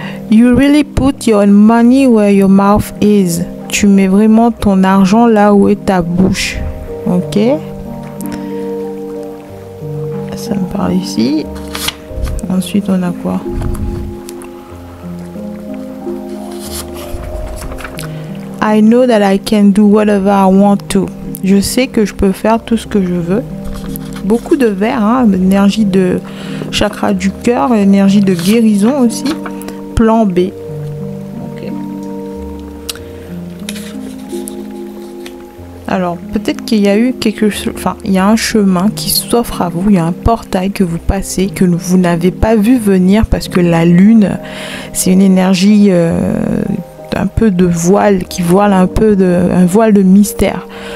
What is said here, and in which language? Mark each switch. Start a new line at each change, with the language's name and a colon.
English: You really put your money where your mouth is.
French: Tu mets vraiment ton argent là où est ta bouche. Ok. Ça me parle ici. Ensuite, on a quoi?
English: I know that I can do whatever I want to.
French: Je sais que je peux faire tout ce que je veux. Beaucoup de verre, hein, énergie de chakra du cœur, énergie de guérison aussi. Plan B. Okay. Alors, peut-être qu'il y a eu quelque chose, enfin, il y a un chemin qui s'offre à vous, il y a un portail que vous passez, que vous n'avez pas vu venir parce que la lune, c'est une énergie un peu de voile, qui voile un voile de mystère.